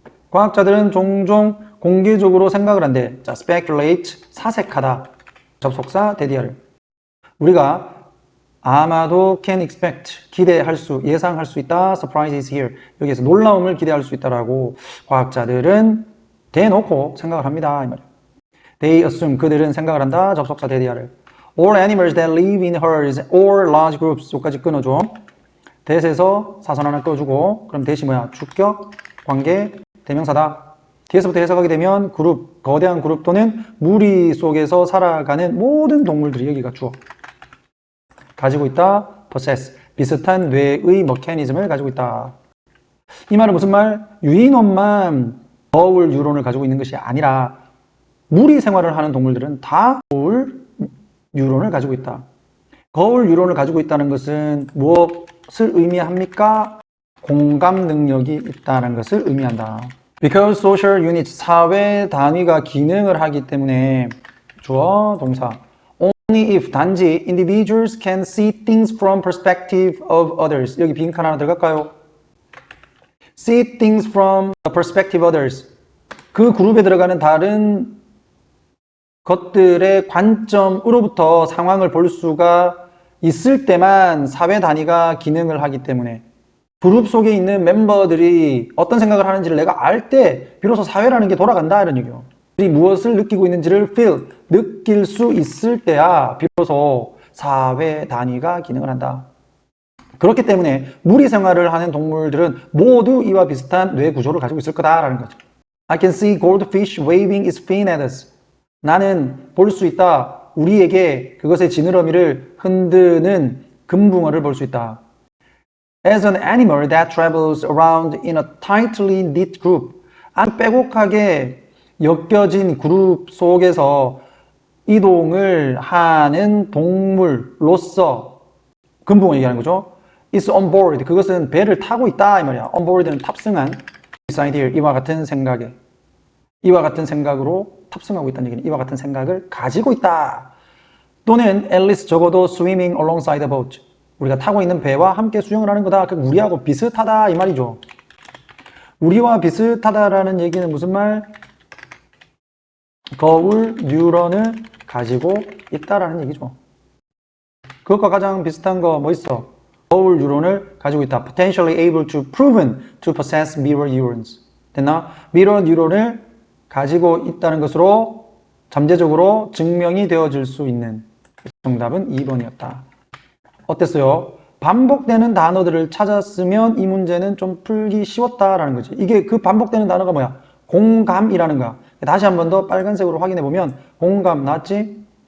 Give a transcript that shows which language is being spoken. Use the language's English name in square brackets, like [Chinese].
[Korean] 과학자들은 종종 공개적으로 생각을 한대. 자, speculate, 사색하다. 접속사, 대디어를. 우리가 아마도 [English] can expect, [Korean] 기대할 수, 예상할 수 있다. [English] surprise is here. [Korean] 여기에서 놀라움을 기대할 수 있다라고 과학자들은 대놓고 생각을 합니다. 이 말이에요. [English] They assume, [Korean] 그들은 생각을 한다. 접속사, 대디어를. [English] All animals that live in herds or large groups. [Korean] 여기까지 끊어줘. 대에서 사선 하나 꺼주고 그럼 대시 뭐야? 주격, 관계, 대명사다. 뒤에서부터 해석하게 되면 그룹, 거대한 그룹 또는 무리 속에서 살아가는 모든 동물들이 여기가 주어. 가지고 있다. possess. 비슷한 뇌의 메커니즘을 가지고 있다. 이 말은 무슨 말? 유인원만 거울 유론을 가지고 있는 것이 아니라 무리 생활을 하는 동물들은 다 거울 유론을 가지고 있다. 거울 유론을 가지고 있다는 것은 무엇을 의미합니까? 공감 능력이 있다는 것을 의미한다. [English] Because social units, [Korean] 사회 단위가 기능을 하기 때문에 주어, 동사. [English] Only if, [Korean] 단지 [English] individuals can see things from perspective of others. [Korean] 여기 빈칸 하나 들어갈까요? [English] See things from the perspective of others. [Korean] 그 그룹에 들어가는 다른 것들의 관점으로부터 상황을 볼 수가 있을 때만 사회 단위가 기능을 하기 때문에 그룹 속에 있는 멤버들이 어떤 생각을 하는지를 내가 알 때 비로소 사회라는 게 돌아간다 이런 얘기예요. 무엇을 느끼고 있는지를 feel, 느낄 수 있을 때야 비로소 사회 단위가 기능을 한다. 그렇기 때문에 무리 생활을 하는 동물들은 모두 이와 비슷한 뇌 구조를 가지고 있을 거다라는 거죠. [English] I can see goldfish waving its fin at us. [Korean] 나는 볼 수 있다. 우리에게 그것의 지느러미를 흔드는 금붕어를 볼 수 있다. [English] As an animal that travels around in a tightly knit group. [Korean] 아주 빼곡하게 엮여진 그룹 속에서 이동을 하는 동물로서 금붕어 얘기하는 거죠. [English] It's on board. [Korean] 그것은 배를 타고 있다 이 말이야. [English] On board는 [Korean] 탑승한. [English] This idea, [Korean] 이와 같은 생각에. 이와 같은 생각으로 탑승하고 있다는 얘기는 이와 같은 생각을 가지고 있다. 또는 [English] at least [Korean] 적어도 [English] swimming alongside the boat. [Korean] 우리가 타고 있는 배와 함께 수영을 하는 거다. 우리하고 비슷하다 이 말이죠. 우리와 비슷하다라는 얘기는 무슨 말? 거울 뉴런을 가지고 있다라는 얘기죠. 그것과 가장 비슷한 거 뭐 있어? 거울 뉴런을 가지고 있다. [English] Potentially able to proven to possess mirror neurons. [Korean] 됐나? mirror 뉴런을 가지고 있다는 것으로 잠재적으로 증명이 되어질 수 있는. 정답은 2번이었다. 어땠어요? 반복되는 단어들을 찾았으면 이 문제는 좀 풀기 쉬웠다라는 거지. 이게 그 반복되는 단어가 뭐야? 공감이라는 거야. 다시 한 번 더 빨간색으로 확인해 보면 공감 나왔지?